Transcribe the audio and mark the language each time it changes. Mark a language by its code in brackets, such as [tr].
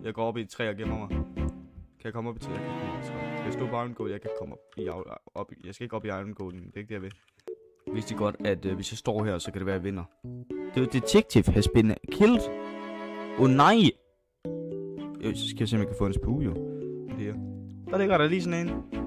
[da] Jeg går op i et træ og gemmer mig. Kan jeg komme op i træ? Skal jeg stå på Iron Gold? Jeg kan komme op i... Jeg skal ikke op i Iron Gold. Det er ikke det, jeg vil. Vidste I godt, at hvis jeg står her, så kan det være, at jeg vinder. [en] The detective has been killed. [da] Nej! Så skal jeg se, om jeg kan få en spue, jo. Her. Der ligger der lige sådan en.